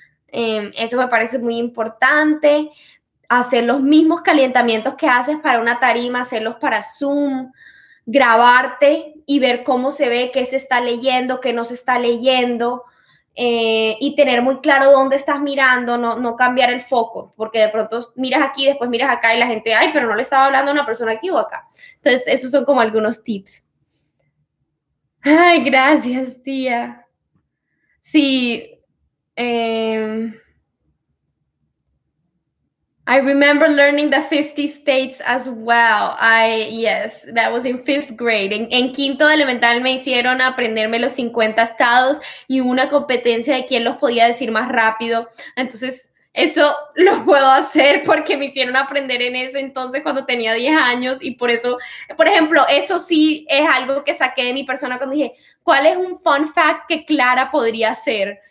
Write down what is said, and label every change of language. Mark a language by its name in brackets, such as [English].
[Spanish] Eso me parece muy importante. Hacer los mismos calentamientos que haces para una tarima, hacerlos para Zoom, grabarte y ver cómo se ve, qué se está leyendo, qué no se está leyendo, y tener muy claro dónde estás mirando, no cambiar el foco, porque de pronto miras aquí, después miras acá y la gente, ay, pero no le estaba hablando a una persona aquí o acá. Entonces, esos son como algunos tips. Ay, gracias, tía. Sí, eh, [English] I remember learning the 50 states as well. Yes, that was in fifth grade. [Spanish] En quinto de elemental me hicieron aprenderme los 50 estados y una competencia de quién los podía decir más rápido. Entonces, eso lo puedo hacer porque me hicieron aprender en ese entonces cuando tenía 10 años y por eso, por ejemplo, eso sí es algo que saqué de mi persona cuando dije, ¿cuál es un fun fact que Clara podría hacer?